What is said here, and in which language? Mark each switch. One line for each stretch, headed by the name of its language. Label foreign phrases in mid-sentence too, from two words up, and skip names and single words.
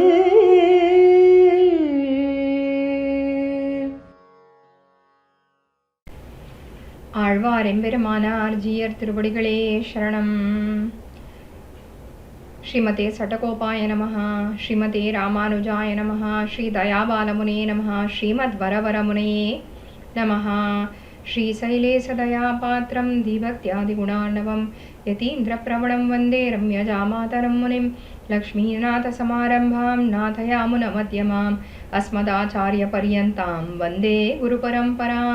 Tamil: ஆழ்வார் எம்பெருமானார் ஜீயர் திருவடிகளே சரணம்.
Sanskrit: श्रीमते शठकोपाय नमः, श्रीमते रामानुजाय नमः, श्री दयापालमुने नमः, श्रीमत् वरवरमुनये नमः. श्रीशैलेशदयापात्रं दीभक्त्यादिगुणार्णवं यतीन्द्रप्रवणं वन्दे रम्यजामातरं मुनिं लक्ष्मीनाथसमारम्भां नाथयामुनमध्यमाम् अस्मदाचार्यपर्यन्तां वन्दे गुरुपरम्परां.